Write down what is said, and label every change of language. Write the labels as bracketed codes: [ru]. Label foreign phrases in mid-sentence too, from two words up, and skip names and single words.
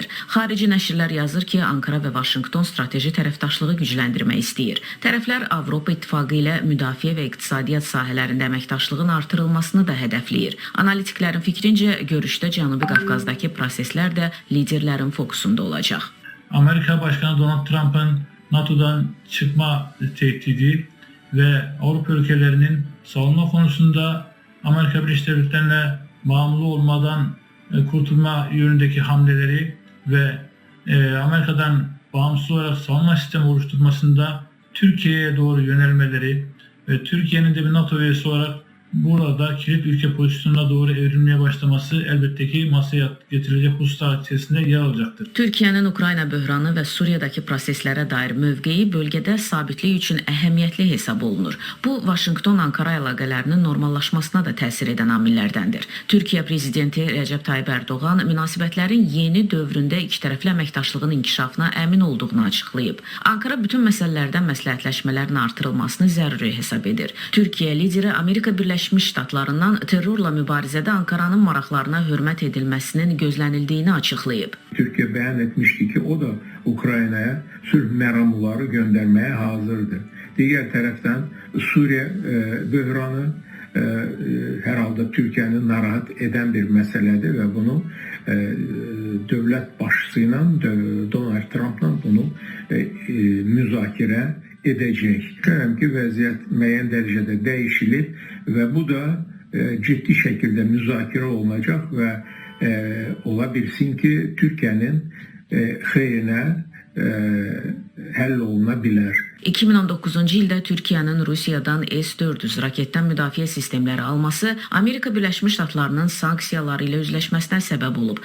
[az] Xarici nəşrlər yazır ki, Ankara və Vaşinqton strateji tərəfdaşlığı gücləndirmək istəyir. Tərəflər Avropa İttifaqı ilə müdafiə və iqtisadiyyat sahələrində əməkdaşlığın artırılmasını da hədəfləyir. Analitiklərin fikrincə, görüşdə Cənubi Qafqazdakı proseslər də liderlərin fokusunda olacaq. [tr] Amerika Başkanı Donald Trump'ın NATO'dan çıkma tehdidi ve Avrupa ülkelerinin savunma konusunda Amerika Birleşik Devletleri'ne bağımlı olmadan kurtulma yönündeki hamleleri ve Amerika'dan bağımsız olarak savunma sistemi oluşturmasında Türkiye'ye doğru yönelmeleri ve Türkiye'nin de bir NATO üyesi olarak burada kilit ülke pozisyonuna doğru evrilmeye başlaması elbette ki masaya getirecek hususlar içerisinde yer alacaktır. [az] Türkiyənin Ukrayna böhranı və Suriyadakı proseslərə dair mövqeyi bölgədə sabitlik üçün əhəmiyyətli hesab olunur. Bu, Vaşinqton-Ankara əlaqələrinin normallaşmasına da təsir edən amillərdəndir. Türkiyə prezidenti Rəcəb Tayyib Ərdoğan münasibətlərin yeni dövründə ikitərəfli əməkdaşlığın inkişafına əmin olduğunu açıqlayıb. Ankara bütün məsələlərdən məsləhətləşmələrin artırılmasını zəruri hesab edir. Türkiyə lideri Amerika Birləşmiş Ştatlarından terrorla mübarizədə Ankaranın maraqlarına hörmət edilməsinin gözlənildiyini açıqlayıb. [tr] Türkiye beyan etmişti ki o da Ukrayna'ya [az] sülh məramları [tr] göndermeye hazırdır. Diğer taraftan Suriye böhranı herhalde Türkiye'nin narahat eden bir meseledir ve bunu devlet başçısıyla Donald Trump'la bunu müzakere edecek. [az] Düşünürəm ki, vəziyyət müəyyən dərəcədə dəyişilir və bu da ciddi şəkildə müzakirə olunacaq və ola bilsin ki, Türkiyənin xeyrinə həll oluna bilər. 2019-cu ildə Türkiyənin Rusiyadan S-400 raketdən müdafiə sistemləri alması Amerika Birləşmiş Ştatlarının sanksiyaları ilə üzləşməsinə səbəb olub.